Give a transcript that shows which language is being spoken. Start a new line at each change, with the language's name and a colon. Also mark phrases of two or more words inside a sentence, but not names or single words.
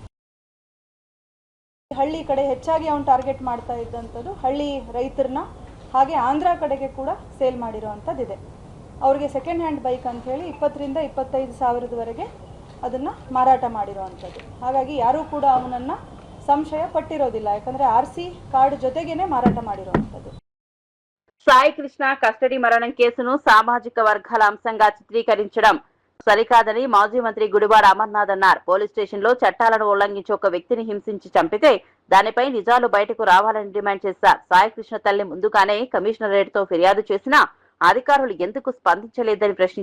Kannada: ಹಳ್ಳಿ ಕಡೆ ಹೆಚ್ಚಾಗಿ ಅವನು ಟಾರ್ಗೆಟ್ ಮಾಡ್ತಾ ಇದ್ದಂಥದ್ದು ಹಳ್ಳಿ ರೈತರನ್ನ, ಹಾಗೆ ಆಂಧ್ರ ಕಡೆಗೆ ಕೂಡ ಸೇಲ್ ಮಾಡಿರುವಂಥದ್ದಿದೆ. ಅವರಿಗೆ
English: second hand bike
Kannada: ಅಂಥೇಳಿ 20 ರಿಂದ 25 ಸಾವಿರದವರೆಗೆ ಅದನ್ನು ಮಾರಾಟ ಮಾಡಿರುವಂಥದ್ದು. ಹಾಗಾಗಿ ಯಾರೂ ಕೂಡ ಅವನನ್ನು ಸಂಶಯ ಪಟ್ಟಿರೋದಿಲ್ಲ, ಯಾಕಂದರೆ
English: RC card
Kannada: ಜೊತೆಗೇನೆ ಮಾರಾಟ ಮಾಡಿರುವಂಥದ್ದು.
Telugu: సాయి కృష్ణ కస్టడీ మరణం కేసును సామాజిక వర్గాల అంశంగా చిత్రీకరించడం సరికాదని మాజీ మంత్రి గుడివాడ అమర్నాథ్ అన్నారు.
English: police station
Telugu: లో చట్టాలను ఉల్లంఘించి ఒక వ్యక్తిని హింసించి చంపితే దానిపై నిజాలు బయటకు రావాలని డిమాండ్ చేశారు. సాయి కృష్ణ తల్లి ముందుగానే కమిషనరేట్ తో ఫిర్యాదు చేసినా అధికారులు ఎందుకు స్పందించలేదని ప్రశ్నించారు.